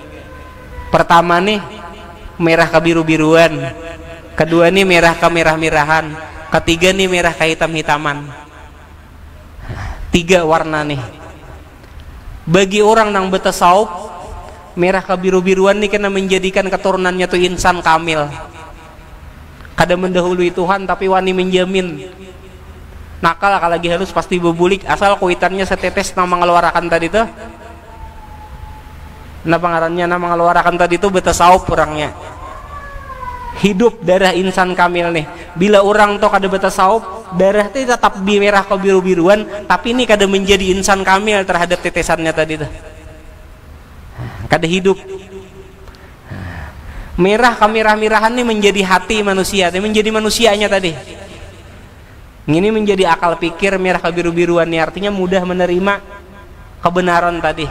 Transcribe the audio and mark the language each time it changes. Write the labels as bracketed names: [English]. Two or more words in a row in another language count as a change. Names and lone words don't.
[Banjar] Pertama nih merah kebiru-biruan, kedua nih merah kemerah-merahan, ketiga nih merah kehitam-hitaman. 3 warna nih. Bagi orang yang bertasawuf, merah kebiru-biruan nih kena menjadikan keturunannya tuh insan kamil. Kada mendahului Tuhan tapi wani menjamin. Nakal kalau lagi halus pasti bebulik asal kuitannya setetes nama mengeluarkan tadi tuh. Nah pengarannya nama mengeluarkan tadi itu bertasawuf orangnya. Hidup darah insan kamil nih. Bila orang tuh kada bertasawuf, darah itu tetap merah kebiru-biruan, tapi ini kada menjadi insan kamil terhadap tetesannya tadi tuh. Kada hidup. Merah kemerah-merahan nih menjadi hati manusia, menjadi manusianya tadi. Ini menjadi akal pikir merah kebiru-biruan nih artinya mudah menerima kebenaran tadi.